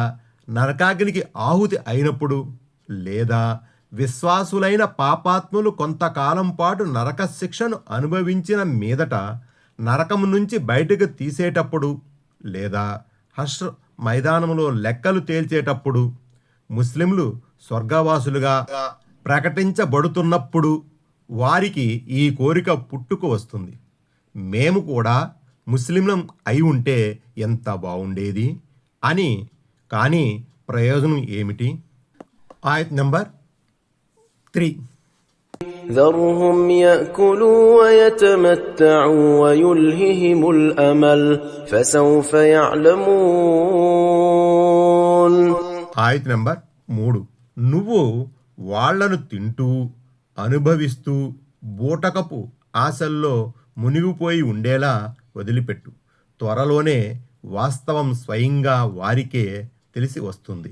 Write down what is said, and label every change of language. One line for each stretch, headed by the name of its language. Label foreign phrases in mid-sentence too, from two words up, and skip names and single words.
Telugu: నరకాగ్నికి ఆహుతి అయినప్పుడు, లేదా విశ్వాసులైన పాపాత్ములు కొంతకాలం పాటు నరక శిక్షను అనుభవించిన మీదట నరకం నుంచి బయటకు తీసేటప్పుడు, లేదా హష్ర్ మైదానంలో లెక్కలు తేల్చేటప్పుడు, ముస్లింలు స్వర్గవాసులుగా ప్రకటించబడుతున్నప్పుడు వారికి ఈ కోరిక పుట్టుకు వస్తుంది. మేము కూడా ముస్లింలం అయి ఉంటే ఎంత బాగుండేది అని. కానీ ప్రయోజనం ఏమిటి? ఆయత్ నంబర్ 3.
Arabic: ذرهم يأكلوا ويتمتعوا ويلههم الأمل فسوف يعلمون.
Telugu: ఆయత్ నంబర్ 3. నువ్వు వాళ్లను తింటూ అనుభవిస్తూ బూటకపు ఆశల్లో మునిగిపోయి ఉండేలా వదిలిపెట్టు. త్వరలోనే వాస్తవం స్వయంగా వారికే తెలిసి వస్తుంది.